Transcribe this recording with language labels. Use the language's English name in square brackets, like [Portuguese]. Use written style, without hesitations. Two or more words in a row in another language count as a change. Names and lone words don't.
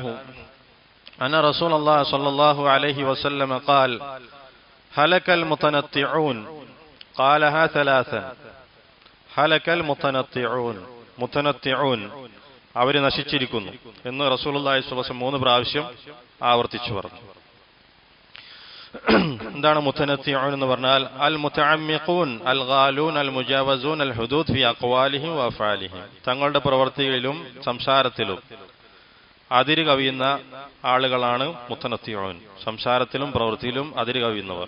[Arabic] أن رسول الله صلى الله عليه وسلم قال هلك المتنطعون قالها ثلاثا هلك المتنطعون [Malayalam] മുതനത്തിഊൻ, അവര് നശിച്ചിരിക്കുന്നു എന്ന് [Arabic] رسول الله صلى الله عليه وسلم [Malayalam] 3 പ്രാവശ്യം ആവർത്തിച്ചു പറഞ്ഞു. എന്താണ് മുതനത്തിഊൻ എന്ന് പറഞ്ഞാൽ? [Arabic] المتعمقون الغالون المجاوزون الحدود في أقوالهم وأفعالهم, [Malayalam] തങ്ങളുടെ പ്രവൃത്തികളിലും സംസാരത്തിലും അതിര് കവിയുന്ന ആളുകളാണ് മുതനത്തിഊൻ, സംസാരത്തിലും പ്രവൃത്തിയിലും അതിര് കവിയുന്നവർ.